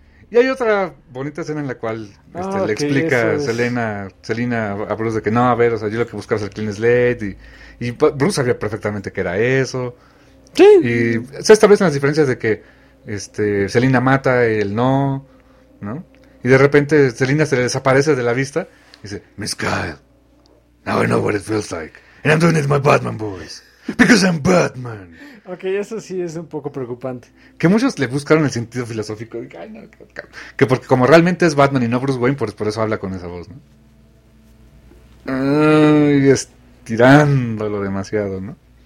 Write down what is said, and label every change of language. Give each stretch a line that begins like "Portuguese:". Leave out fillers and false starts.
Spanish: Y hay otra bonita escena en la cual le explica Selina a Bruce de que no, a ver, o sea, yo lo que buscaba es el
English: clean slate.
Spanish: Y Bruce sabía perfectamente que era eso. Sí. Y se establecen las diferencias de que Selina mata y él no, ¿no? Y de repente Selina se le desaparece de la vista y dice: Miss Kyle.
English: Now I know what it feels like. And I'm doing it with my Batman voice. Because I'm Batman.
Spanish: Ok, eso sí es un poco preocupante. Que muchos le buscaron el sentido filosófico. Ay, no. Que porque como realmente es Batman y no Bruce Wayne, por eso habla con esa voz, ¿no? Ay, estirándolo demasiado, ¿no?